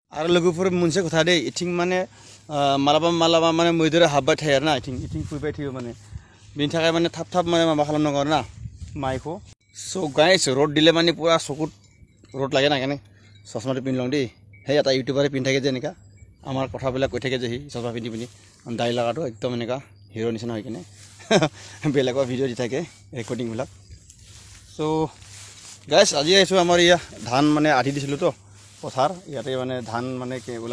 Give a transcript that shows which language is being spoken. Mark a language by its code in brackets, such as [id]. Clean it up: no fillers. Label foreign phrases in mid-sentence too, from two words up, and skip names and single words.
[brx] आरो लोगोफोर मोनसे खोथा दे इथिं माने मालाबा मालाबा माने मैदेरा हाबबाय थायो आरोना इथिं फैबाय थायो माने बेनि थाखाय माने थाब थाब माने माबा खालामनांगौ आरोना माइखौ [en] so guys [brx] र'द दिले माने पुरा चकुत र'द [as] লাগে না কেনে চশমাটো পিন্ধি লওঁ দেই সেই এটা ইউটিউবাৰে পিন্ধি থাকে যে এনেকা আমাৰ কথাবিলাক কৈ থাকে যে সি চশমা পিন্ধি পিন্ধি দাড়ি লগাটো একদম এনেকা হিৰো নিচিনা হৈ কিনে বেলেগৰ ভিডিঅ' দি থাকে ৰেকৰ্ডিংবিলাক [en] so guys [as] আজি আহিছোঁ আমাৰ ইয়া ধান মানে আধি দিছিলোঁ তো পথাৰ ইয়াতে মানে ধান মানে ওলাই